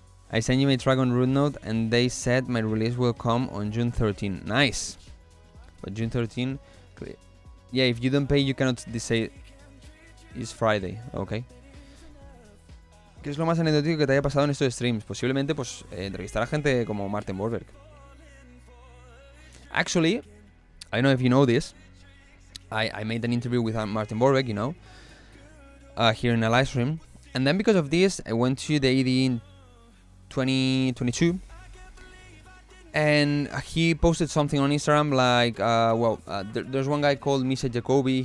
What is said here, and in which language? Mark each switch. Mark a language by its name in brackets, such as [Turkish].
[English] I sent you my track on Root Note and they said my release will come on June 13. Nice. But June 13, yeah, if you don't pay you cannot say it's Friday, okay. [Spanish] ¿Qué es lo más anecdótico que te haya pasado en estos streams? Posiblemente pues entrevistar a gente como Martin Borberg. [English] Actually, I don't know if you know this, I made an interview with Martin Borberg, you know, here in a live stream, and then because of this I went to the ED in 2022, and he posted something on Instagram like, there's one guy called Misha Jacobi.